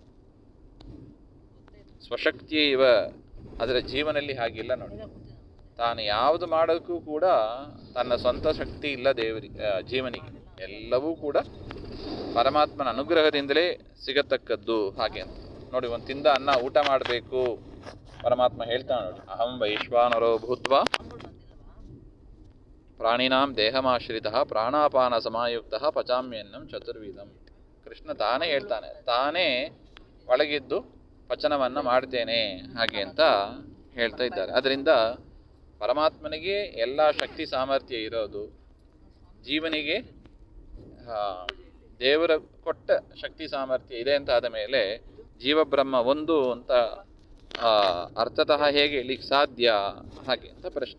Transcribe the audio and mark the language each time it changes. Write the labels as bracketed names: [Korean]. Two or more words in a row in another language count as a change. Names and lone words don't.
[Kannada] ಸ್ವಶಕ್ತಿಯೇ ಇವ, ಅದರ ಜೀವನಲ್ಲಿ ಹಾಗಿಲ್ಲ ನೋಡಿ. ತಾನು ಯಾವುದು ಮಾಡೋಕ್ಕೂ ಕೂಡ ತನ್ನ ಸ್ವಂತ ಶಕ್ತಿ ಇಲ್ಲ ಜೀವನಿಗೆ, ಎಲ್ಲವೂ ಕೂಡ ಪರಮಾತ್ಮನ ಅನುಗ್ರಹದಿಂದಲೇ ಸಿಗತಕ್ಕದ್ದು ಹಾಗೆ ಅಂತ ನೋಡಿ. ಒಂದು ತಿಂದ ಅನ್ನ ಊಟ ಮಾಡಬೇಕು, ಪರಮಾತ್ಮ ಹೇಳ್ತಾನೆ ನೋಡಿ, [Sanskrit] ಅಹಂ ವೈಶ್ವಾನರೋ ಭೂತ್ವಾ ಪ್ರಾಣಿನಾಂ ದೇಹಮಾಶ್ರಿತ ಪ್ರಾಣಾಪಾನ ಸಮಾಯುಕ್ತ ಪಚಾಮ್ಯನ್ನಂ ಚತುರ್ವಿಧಂ. [Kannada] ಕೃಷ್ಣ ತಾನೇ ಹೇಳ್ತಾನೆ, ತಾನೇ ಒಳಗಿದ್ದು ಪಚನವನ್ನು ಮಾಡ್ತೇನೆ ಹಾಗೆ ಅಂತ ಹೇಳ್ತಾ ಇದ್ದಾರೆ. ಅದರಿಂದ ಪರಮಾತ್ಮನಿಗೆ ಎಲ್ಲ ಶಕ್ತಿ ಸಾಮರ್ಥ್ಯ ಇರೋದು, ಜೀವನಿಗೆ ದೇವರ ಕೊಟ್ಟ ಶಕ್ತಿ ಸಾಮರ್ಥ್ಯ ಇದೆ ಅಂತ ಆದ ಮೇಲೆ ಜೀವಬ್ರಹ್ಮ ಒಂದು ಅಂತ ಅರ್ಥತಃ ಹೇಗೆ ಹೇಳಲಿಕ್ಕೆ ಸಾಧ್ಯ ಹಾಗೆ ಅಂತ ಪ್ರಶ್ನೆ.